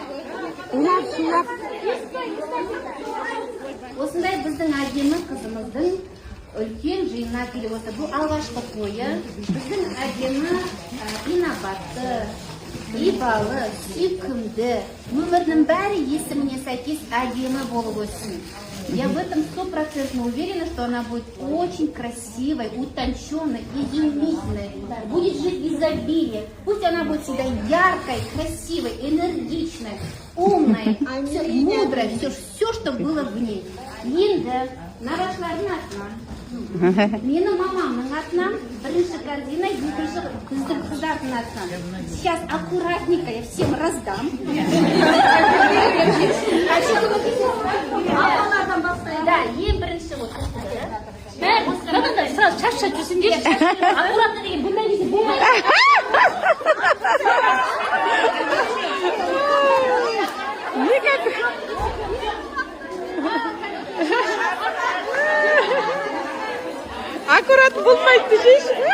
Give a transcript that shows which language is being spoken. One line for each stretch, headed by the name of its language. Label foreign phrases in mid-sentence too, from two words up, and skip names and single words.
Kazakh: Осындай біздің әдемі қызымыздың үлкен жиынына келіп отыр. Бұл алғашқы тойы. Біздің әдемі инабатты, ибалы, сүйкімді, өмірінің бәрі есіміне сәйкес әдемі болып өссін.
Russian: Я в этом 100% уверена, что она будет очень красивой, утонченной, изумительной, будет жить в изобилии. Пусть она будет всегда яркой, красивой, энергичной, умной, мудрой, все, что было в ней.
Kazakh: Енді нарашылардың атынан, менің мамамның атынан, бірінші корзина, екінші біздің қыздардың атынан.
Russian: Сейчас аккуратненько я всем раздам.
Kazakh: Да, ең бірінші вот. Бәрі сразу шаша жүрсіңдер. Аккуратно деген бұндай кезде болмайды. Аккурат болмайды дешейші.